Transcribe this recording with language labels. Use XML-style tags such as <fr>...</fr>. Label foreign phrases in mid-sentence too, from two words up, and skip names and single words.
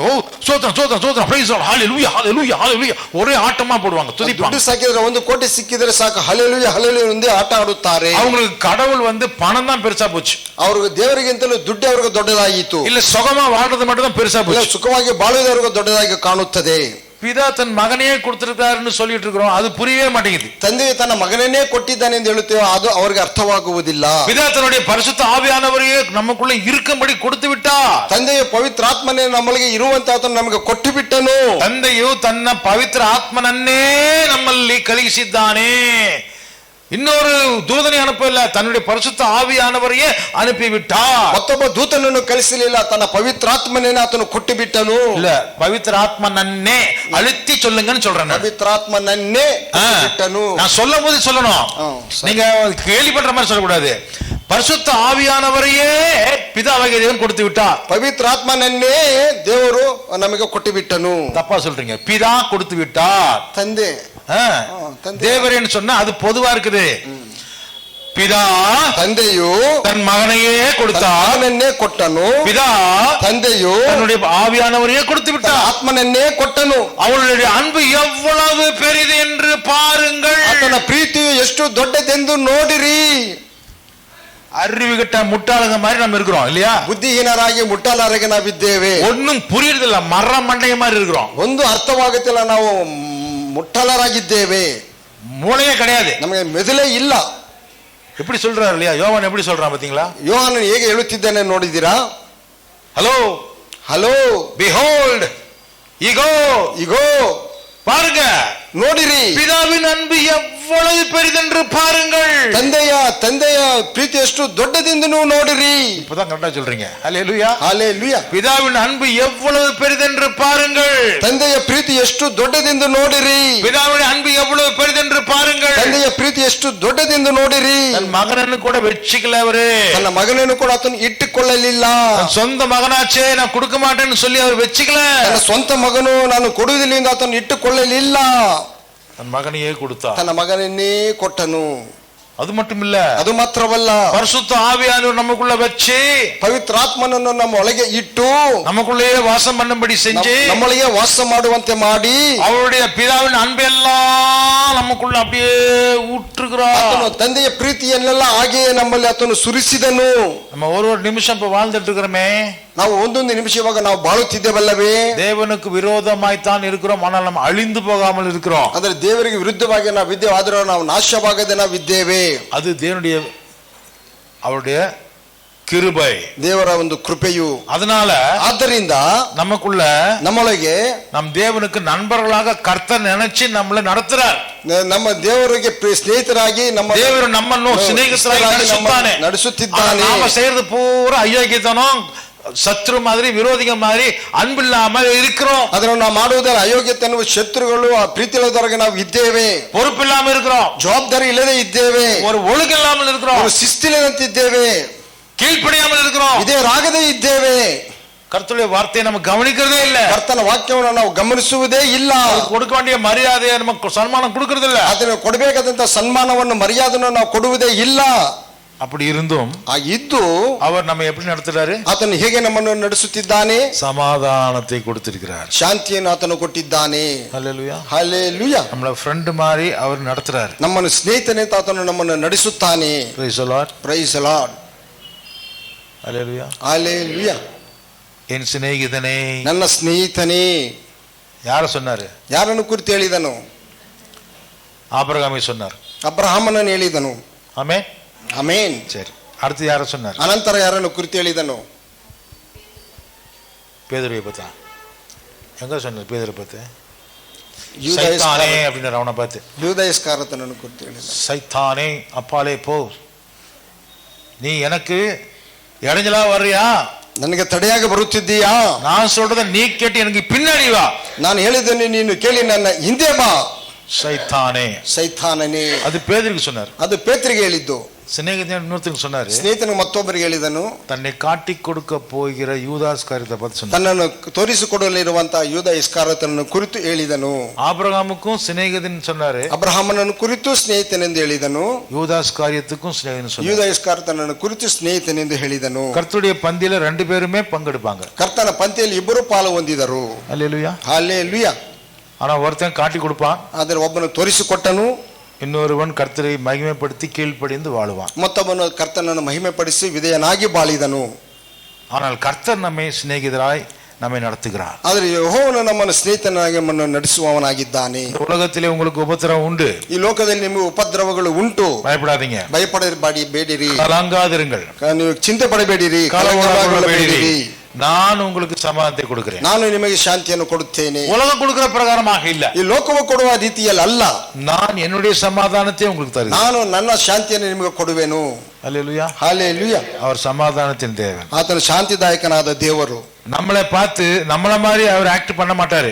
<ta>ஓ சோத்ரம் சோத்ரம் சோத்ரம்,</ta> <en>praise Lord,</en> <ta>ஹalleluya ஹalleluya ஹalleluya, ஒரே ஆட்டமா போடுவாங்க, துதிப்பாங்க.</ta> <kn>ದುಡ್ಡು ಸಾಕಿದ್ರೆ 1 ಕೋಟಿ ಸಿಕ್ಕಿದ್ರೆ ಸಾಕು, ಹಲ್ಲೆಲೂಯಾ ಹಲ್ಲೆಲೂಯಾ ಎಂದು ಆಟ ಆಡುತ್ತಾರೆ.</kn> <ta>அவங்களுக்கு கடவுள் பணம் தான் பெருசா போச்சு.</ta> <kn>ಅವ್ರಿಗೆ ದೇವರಿಗಿಂತಲೂ ದುಡ್ಡು ಅವ್ರಿಗೆ ದೊಡ್ಡದಾಯಿತು.</kn> <ta>இல்ல சுகமா வாழ்றது மட்டும் தான் பெருசா</ta> <kn>ಇಲ್ಲ</kn> <ta>போச்சு.</ta> <kn>ಸುಖವಾಗಿ ಬಾಳುವುದವರಿಗೆ ದೊಡ್ಡದಾಗಿ ಕಾಣುತ್ತದೆ.</kn> <ta>பிதா தன் மகனையே கொடுத்திருக்காருன்னு சொல்லிட்டு இருக்கிறோம், அது புரியவே மாட்டேங்குது.</ta> <kn>ತಂದೆಯು ತನ್ನ ಮಗನನ್ನೇ ಕೊಟ್ಟಿದ್ದಾನೆ ಎಂದು ಹೇಳುತ್ತೇವೆ, ಅದು ಅವರಿಗೆ ಅರ್ಥವಾಗುವುದಿಲ್ಲ.</kn> <ta>பிதா தன்னுடைய பரிசுத்த ஆவியானவரையே நமக்குள்ள இருக்கும்படி கொடுத்து விட்டார்.</ta> <kn>ತಂದೆಯು ಪವಿತ್ರಾತ್ಮನೇ ನಮ್ಮೊಳಗೆ ಇರುವಂತ ಆತನು ನಮಗೆ ಕೊಟ್ಟು ಬಿಟ್ಟನು. ತಂದೆಯು ತನ್ನ ಪವಿತ್ರ ಆತ್ಮನನ್ನೇ ನಮ್ಮಲ್ಲಿ ಕಳುಹಿಸಿದ್ದಾನೆ.</kn> <ta>இன்னொரு தூதனை அனுப்பல, தன்னுடைய பரிசுத்த ஆவியானவரையே அனுப்பிவிட்டார்.</ta> <kn>ಮತ್ತೊಬ್ಬ ದೂತನನ್ನು ಕಳಿಸಲಿಲ್ಲ, ತನ್ನ ಪವಿತ್ರಾತ್ಮನೇ ಆತನು ಕೊಟ್ಟು ಬಿಟ್ಟನು.</kn> <ta>இல்ல,</ta> <kn>ಪವಿತ್ರ ಆತ್ಮನನ್ನೇ</kn> <ta>அழுத்தி சொல்லுங்கன்னு சொல்றேன்.</ta> <kn>ಪವಿತ್ರಾತ್ಮನನ್ನೇ ಬಿಟ್ಟನು.</kn> <ta>நான் சொல்லும் போது சொல்லணும், நீங்க கேள்விப்படுற மாதிரி சொல்லக்கூடாது. பரிசுத்த ஆவியானவரையே பிதாவாகிய தேவன் கொடுத்து விட்டார்.</ta> <kn>ಪವಿತ್ರಾತ್ಮನನ್ನೇ ದೇವರು ನಮಗೆ ಕೊಟ್ಟು ಬಿಟ್ಟನು.</kn> <ta>தப்பா சொல்றீங்க, பிதா கொடுத்து விட்டார்.</ta> <kn>ತಂದೆ</kn> <ta>தேவரேன்னு சொன்னா அது பொதுவா இருக்குது. பிதா</ta> <kn>ತಂದೆಯು</kn> <ta>தன் மகனையே கொடுத்தார்,</ta> <kn>ಮಗನನ್ನೇ ಕೊಟ್ಟನು.</kn> <ta>பிதா</ta> <kn>ತಂದೆಯು</kn> <ta>தன்னுடைய ஆவியானவரையே கொடுத்து விட்டார்,</ta> <kn>ಆತ್ಮನನ್ನೇ ಕೊಟ್ಟನು.</kn> <ta>அவளுடைய அன்பு எவ்வளவு பெரிது என்று பாருங்கள்.</ta> <kn>ಆತನ ಪ್ರೀತಿಯು ಎಷ್ಟು ದೊಡ್ಡದೆಂದು ನೋಡಿರಿ.</kn> <ta>அறிவுகிட்ட முட்டாளுங்க மாதிரி நம்ம இருக்கிறோம் இல்லையா?</ta> <kn>ಬುದ್ಧಿಹೀನರಾಗಿ ಮುಟ್ಟಾಳರಾಗಿ ನಾವಿದ್ದೇವೆ.</kn> <ta>ஒன்னும் புரியுறதில்ல, மர மண்டைய மாதிரி இருக்கிறோம்.</ta> <kn>ಒಂದು ಅರ್ಥವಾಗುತ್ತಿಲ್ಲ, ನಾವು ಮುಟ್ಟಾಳರಾಗಿದ್ದೇವೆ.</kn> <ta>மூளையே கிடையாது,</ta> <kn>ನಮಗೆ ಮೆದುಳೇ ಇಲ್ಲ.</kn> <ta>எப்படி சொல்றாரு இல்லையா? யோவான் எப்படி சொல்றான் பாத்தீங்களா?</ta> <kn>ಯೋಹಾನನು ಹೇಗೆ ಹೇಳುತ್ತಿದ್ದಾನೆ ನೋಡಿದ್ದೀರಾ?</kn> <ta>ஹலோ</ta> <kn>ಹಲೋ,</kn> <ta>behold, இகோ</ta> <kn>ಇಗೋ,</kn> <ta>பாருங்க,</ta> <kn>ನೋಡಿರಿ,</kn> <ta>பிதாவின் அன்பு எவ்வளவு பெரிதென்று பாருங்கள்.</ta> <kn>ತಂದೆಯ ಪ್ರೀತಿ ಎಷ್ಟು ದೊಡ್ಡದೆಂದು ನೀವು ನೋಡಿರಿ.</kn> <ta>இப்பதான் கரெக்டா சொல்றீங்க. ஹல்லேலூயா,</ta> <kn>ಹಲ್ಲೆಲೂಯಾ.</kn> <ta>பிதாவின் அன்பு எவ்வளவு பெரிதென்று பாருங்கள்.</ta> <kn>ತಂದೆಯ ಪ್ರೀತಿ ಎಷ್ಟು ದೊಡ್ಡದೆಂದು ನೋಡಿರಿ.</kn> <ta>பிதாவின் அன்பு எவ்வளவு பெரிதென்று பாருங்கள்.</ta> <kn>ತಂದೆಯ ಪ್ರೀತಿ ಎಷ್ಟು ದೊಡ್ಡದೆಂದು ನೋಡಿರಿ.</kn> <ta>தன் மகனನ್ನು கூட வெச்சிக்கல அவரு.</ta> <kn>ತನ್ನ ಮಗನನ್ನು ಕೂಡ ಆತನು ಇಟ್ಟುಕೊಳ್ಳಲಿಲ್ಲ.</kn> <ta>சொந்த மகனாச்சே நான் கொடுக்க மாட்டேன்னு சொல்லி அவர் வெச்சிக்கல.</ta> <kn>ತನ್ನ ಸ್ವಂತ ಮಗನು ನಾನು ಕೊಡುವುದಿಲ್ಲ ಎಂದು ಆತನು ಇಟ್ಟುಕೊಳ್ಳಲಿಲ್ಲ.</kn> <ta>தன் மகனையே கொடுத்தார்,</ta> <kn>ತನ್ನ ಮಗನನ್ನೇ ಕೊಟ್ಟನು.</kn> <ta>அது மட்டும் இல்ல,</ta> <kn>ಅದು ಮಾತ್ರವಲ್ಲ,</kn> <ta>பரிசுத்த ஆவியானவர் நமக்குள்ள வச்சு</ta> <kn>ಪವಿತ್ರಾತ್ಮನನ್ನು ನಮ್ಮ ಒಳಗೆ ಇಟ್ಟು</kn> <ta>நமக்குள்ளே வாசம் பண்ணும்படி செஞ்சு</ta> <kn>ನಮ್ಮೊಳಗೆ ವಾಸ ಮಾಡುವಂತೆ ಮಾಡಿ</kn> <ta>அவருடைய பிதாவின் அன்பெல்லாம் நமக்குள்ள அப்படியே ஊற்றுகிறார்.</ta> <kn>ಆತನು ತಂದೆಯ ಪ್ರೀತಿಯನ್ನೆಲ್ಲ ಹಾಗೆಯೇ ನಮ್ಮಲ್ಲಿ ಆತನು ಸುರಿಸಿದನು.</kn> <ta>நம்ம ஒரு நிமிஷம் இப்ப வாழ்ந்துட்டு இருக்கிறோமே,</ta> <kn>ನಾವು ಒಂದೊಂದು ನಿಮಿಷ ಇವಾಗ ನಾವು ಬಾಳುತ್ತಿದ್ದೇವಲ್ಲವೇ?</kn> <ta>தேவனுக்கு விரோதமாய்த்தான் இருக்கிறோம், ஆனால் நம்ம அழிந்து போகாமல் இருக்கிறோம்.</ta> <kn>ಅಂದ್ರೆ ದೇವರಿಗೆ ವಿರುದ್ಧವಾಗಿ ನಾವು ಇದ್ದೇವೆ, ಆದರೂ ನಾವು ನಾಶವಾಗದೆ ನಾವು ಇದ್ದೇವೆ.</kn> <ta>அது தேவனுடைய அவருடைய கிருபை,</ta> <kn>ದೇವರ ಒಂದು ಕೃಪೆಯು.</kn> <ta>அதனால</ta> <kn>ಆದ್ದರಿಂದ</kn> <ta>நமக்குள்ள</ta> <kn>ನಮ್ಮೊಳಗೆ</kn> <ta>நம் தேவனுக்கு நண்பர்களாக கர்த்தர் நினைச்சு நம்மளை நடத்துறார்.</ta> <kn>ನಮ್ಮ ದೇವರಿಗೆ ಸ್ನೇಹಿತರಾಗಿ ನಮ್ಮ ದೇವರ್ ನಮ್ಮನ್ನು ಸ್ನೇಹಿತರಾಗಿ ನಡೆಸುತ್ತಿದ್ದಾನೆ.</kn> <ta>நாம செய்யறது பூரா அயோக்கியத்தனம், சத்ரு மாதிரி, விரோதிக மாதிரி, அன்பில்லாம இருக்கிறோம்.</ta> <kn>ಅದನ್ನು ನಾವು ಮಾಡುವುದರ ಅಯೋಗ್ಯತೆಯನ್ನು ಶತ್ರುಗಳು ಆ ಪ್ರೀತಿಯಿಲ್ಲದವರೆಗೆ ನಾವು ಇದ್ದೇವೆ.</kn> <ta>பொறுப்பில்லாம இருக்கிறோம்,</ta> <kn>ಜವಾಬ್ದಾರಿ ಇಲ್ಲದೆ ಇದ್ದೇವೆ.</kn> <ta>ஒரு ஒழுக்கம் இல்லாமல் இருக்கிறோம்,</ta> <kn>ಶಿಸ್ತಿಲ್ಲದಂತಿದ್ದೇವೆ,</kn> <ta>கீழ்ப்படியாமல் இருக்கிறோம்,</ta> <kn>ಇದೇ ರಾಗದೇ ಇದ್ದೇವೆ.</kn> <ta>கர்த்தருடைய வார்த்தையை நம்ம கவனிக்கிறதே இல்ல,</ta> <kn>ಕರ್ತನ ವಾಕ್ಯವನ್ನು ನಾವು ಗಮನಿಸುವುದೇ ಇಲ್ಲ,</kn> <ta>கொடுக்க வேண்டிய மரியாதையை நமக்கு சன்மானம் கொடுக்கறது இல்ல,</ta> <kn>ಅದನ್ನು ಕೊಡಬೇಕಾದಂತ ಸನ್ಮಾನವನ್ನು ಮರ್ಯಾದೆಯನ್ನು ನಾವು ಕೊಡುವುದೇ ಇಲ್ಲ.</kn> <ta>அப்படி இருந்தும்</ta> <kn>ಇದ್ದು</kn> <ta>அவர் நம்ம எப்படி நடத்துறாரு?</ta> <kn>ಆತನು ಹೇಗೆ ನಮ್ಮನ್ನು ನಡೆಸುತ್ತಿದ್ದಾನೆ?</kn> <ta>சமாதானத்தை கொடுத்திருக்கிறார்,</ta> <kn>ಶಾಂತಿಯನ್ನು ಆತನು ಕೊಟ್ಟಿದ್ದಾನೆ.</kn> <ta>ஹல்லேலூயா,</ta> <kn>ಹಲ್ಲೆಲೂಯಾ.</kn> <ta>நம்மள ಫ್ರೆಂಡ್ மாதிரி அவர் நடத்துறாரு.</ta> <kn>ನಮ್ಮನ್ನು ಸ್ನೇಹಿತನೇ ಆತನು ನಮ್ಮನ್ನು ನಡೆಸುತ್ತಾನೆ.</kn> <en>Praise the Lord, Praise the Lord.</en> <ta>ஹல்லேலூயா.</ta> <kn>ಹಲ್ಲೆಲೂಯಾ.</kn> <ta>என் சிநேகிதனே,</ta> <kn>ನನ್ನ ಸ್ನೇಹಿತನೇ.</kn> <ta>யார சொன்னாரு?</ta> <kn>ಯಾರನ್ನು ಕುರಿತು ಹೇಳಿದನು?</kn> <ta>ஆபிரகாமை சொன்னார்.</ta> <kn>ಅಬ್ರಹಾಮನನ್ನು ಹೇಳಿದನು.</kn> <ta>ஆமென்,</ta> <kn>ಆಮೆನ್.</kn> <ta>சரி, அடுத்து யார சொன்னார்?</ta> <kn>ಅನಂತರ ಯಾರನ್ನು ಕುರಿತು ಹೇಳಿದನು?</kn> <ta>பேதுருவை பத்தா. எங்க சொன்னார் பேதுரை பத்து?</ta> <kn>ಯೂದ</kn> <ta>சைத்தானே அப்படின்ற அவனை பார்த்து,</ta> <kn>ಯೂದ ಇಸ್ಕರಿಯೋತನನ್ನು ಕುರಿತು ಹೇಳಿದನು.</kn> <ta>சைத்தானே அப்பாலே போ, நீ எனக்கு இடைஞ்சலா வர்றியா?</ta> <kn>ನನಗೆ ತಡೆಯಾಗಿ ಬರುತ್ತಿದ್ದೀಯಾ?</kn> <ta>நான் சொல்றத நீ கேட்டு எனக்கு பின்னாடி வா.</ta> <kn>ನಾನು ಹೇಳಿದ್ದನ್ನು ನೀನು ಕೇಳಿ ನನ್ನ ಹಿಂದೆ ಬಾ.</kn> <ta>சைத்தானே,</ta> <kn>ಸೈತಾನನೇ.</kn> <ta>அது பேதுருக்கு சொன்னார்.</ta> <kn>ಅದು ಪೇತ್ರಗೆ ಹೇಳಿದ್ದು.</kn> <ta>சிநேகிதன் இன்னொருத்தருக்கு சொன்னாரு,</ta> <kn>ಸ್ನೇಹಿತನು ಮತ್ತೊಬ್ಬರಿಗೆ ಹೇಳಿದನು.</kn> <ta>தன்னை காட்டி கொடுக்க போகிற யூதாஸ்காரியத்தை பார்த்து சொன்னார்.</ta> <kn>ತನ್ನನ್ನು ತೋರಿಸಿಕೊಡಲಿರುವಂತಹ ಯೂದ ಇಸ್ಕರಿಯೋತನನ್ನು ಕುರಿತು ಹೇಳಿದನು.</kn> <ta>ஆபிரகாமுக்கும் சிநேகிதன் சொன்னாரு,</ta> <kn>ಅಬ್ರಹಾಮನನ್ನು ಕುರಿತು ಸ್ನೇಹಿತನೆಂದು ಹೇಳಿದನು.</kn> <ta>யூதாஸ்காரியத்துக்கும் சிநேகிதன் சொன்னார்.</ta> <kn>ಯೂದ ಇಸ್ಕರಿಯೋತನನ್ನು ಕುರಿತು ಸ್ನೇಹಿತನೆಂದು ಹೇಳಿದನು.</kn> <ta>கர்த்தருடைய பந்தியில ரெண்டு பேருமே பங்கெடுப்பாங்க.</ta> <kn>ಕರ್ತನ ಪಂಕ್ತಿಯಲ್ಲಿ ಇಬ್ಬರು ಪಾಲು ಹೊಂದಿದರು.</kn> <ta>அல்லேலூயா.</ta> <kn>ಹಲ್ಲೆಲೂಯಾ.</kn> <ta>ஆனா ஒருத்தன் காட்டி கொடுப்பான்,</ta> <kn>ಆದರೆ ಒಬ್ಬನು ತೋರಿಸಿಕೊಟ್ಟನು,</kn> <ta>இன்னொருவன் கர்த்தரை மகிமைப்படுத்தி கீழ்ப்படிந்து வாழுவான்.</ta> <kn>ಮತ್ತೊಬ್ಬನು ಕರ್ತನನ್ನು ಮಹಿಮೆಪಡಿಸಿ ವಿಧೇಯನಾಗಿ ಬಾಳಿದನು.</kn> <ta>ஆனால் கர்த்தர் நம்மை சிநேகிதராய் நம்மை நடத்துகிறார்.</ta> <kn>ಆದರೆ ಯೆಹೋವನು ನಮ್ಮನ್ನು ಸ್ನೇಹಿತನಾಗಿ ನಮ್ಮನ್ನು ನಡೆಸುವವನಾಗಿದ್ದಾನೆ.</kn> <ta>உலகத்திலே உங்களுக்கு உபத்திரவம் உண்டு,</ta> <kn>ಈ ಲೋಕದಲ್ಲಿ ನಿಮಗೆ ಉಪದ್ರವಗಳು ಉಂಟು,</kn> <ta>பயப்படாதீங்க,</ta> <kn>ಭಯಪಡಬೇಡಿರಿ,</kn> <ta>கலங்காதிருங்கள்,</ta> <kn>ನೀವು ಚಿಂತೆ ಪಡಬೇಡಿರಿ,</kn> <ta>கலங்கಬೇಡಿರಿ, நான் உங்களுக்கு சமாதானத்தை கொடுக்கிறேன்,</ta> <kn>ನಾನು ನಿಮಗೆ ಶಾಂತಿಯನ್ನು ಕೊಡುತ್ತೇನೆ.</kn> <ta>உலகம் கொடுக்கிற பிரகாரமாக இல்ல,</ta> <kn>ಈ ಲೋಕವು ಕೊಡುವ ರೀತಿಯಲ್ಲಿ ಅಲ್ಲ,</kn> <ta>நான் என்னுடைய சமாதானத்தை உங்களுக்கு தருகிறேன்,</ta> <kn>ನಾನು ನನ್ನ ಶಾಂತಿಯನ್ನು ನಿಮಗೆ ಕೊಡುವೆನು.</kn> <ta>அல்லேலூயா,</ta> <kn>ಹಲ್ಲೆಲೂಯಾ.</kn> <ta>அவர் சமாதானத்தின் தேவன்,</ta> <kn>ಆತನು ಶಾಂತಿದಾಯಕನಾದ ದೇವರು.</kn> <ta>நம்மளை பார்த்து நம்மள மாதிரி அவர் ಆಕ್ಟ್ பண்ண ಮಾட்டாரு,</ta>